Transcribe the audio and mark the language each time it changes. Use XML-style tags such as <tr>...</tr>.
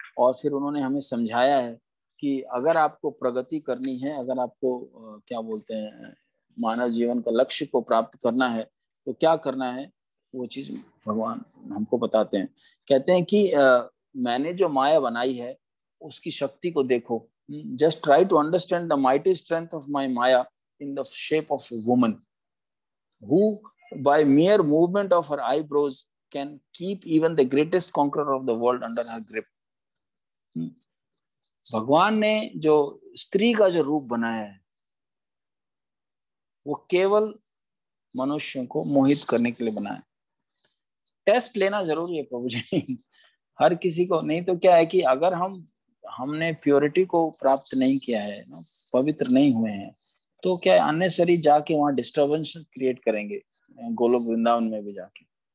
<hi>और फिर उन्होंने हमें समझाया है कि अगर आपको प्रगति करनी है, अगर आपको क्या बोलते हैं मानव जीवन का लक्ष्य को प्राप्त करना है, तो क्या करना है, वो चीज भगवान हमको बताते हैं। कहते हैं कि मैंने जो माया बनाई है उसकी शक्ति को देखो।</hi> <en>Just try to understand the mighty strength of my maya in the shape of a woman who by mere movement of her eyebrows can keep even the greatest conqueror of the world under her grip.</en> <hi>भगवान ने जो स्त्री का जो रूप बनाया है वो केवल मनुष्यों को मोहित करने के लिए बनाया। टेस्ट लेना जरूरी है प्रभु जी, हर किसी को। नहीं तो क्या है कि अगर हमने प्योरिटी को प्राप्त नहीं किया है, पवित्र नहीं हुए हैं, तो क्या है अननेसरी जाके वहां डिस्टर्बेंस क्रिएट करेंगे, गोलोक वृंदावन में भी जाके।</hi>